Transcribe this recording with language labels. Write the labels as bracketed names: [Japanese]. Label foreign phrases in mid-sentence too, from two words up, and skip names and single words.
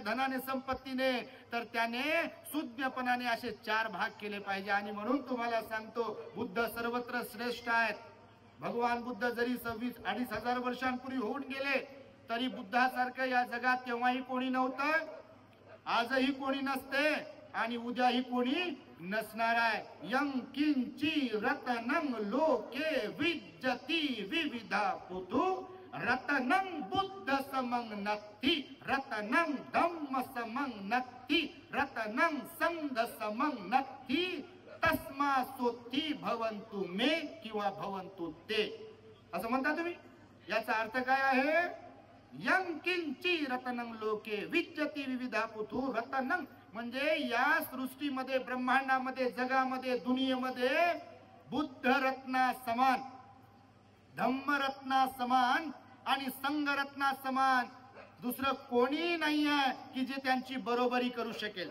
[Marathi] धनाने संपत्तीने तर त्याने सुज्ञपणाने असे 4 भाग केले पाहिजे आणि म्हणून तुम्हाला सांगतो बुद्ध सर्वत्र श्रेष्ठ आहेत भगवान बुद्ध जरी 26,500 वर्षांपूर्वी होऊन गेले तरी बुद्धासारखं या जगात केव्हाही कोणी नव्हतं आजही कोणी नसते आणि उद्याही कोणी नसणार [Pali] आहे यं किंची रत्नं लोके विद्यति विविधा पुतु रत्नं बुद्ध समं नत्ति रत्नं धम्म समं नत्ति रत्नं संघ समं नत्ति तस्मा सोत्ती भवन्तु मे किंवा भवन्तु ते [Marathi] असं म्हणता तुम्ही याचा अर्थ काय आहे [Pali] यं किंची रत्नं लोके विद्यति विविधा पुतु रत्नं [Marathi] म्हणजे या सृष्टीमध्ये, ब्रह्मांडामध्ये, जगामध्ये, दुनियेमध्ये बुद्ध रत्ना समान, धम्मरत्ना समान आणि संघरत्ना समान दुसरं कोणी नाही आहे की जे त्यांची बरोबरी करू शकेल.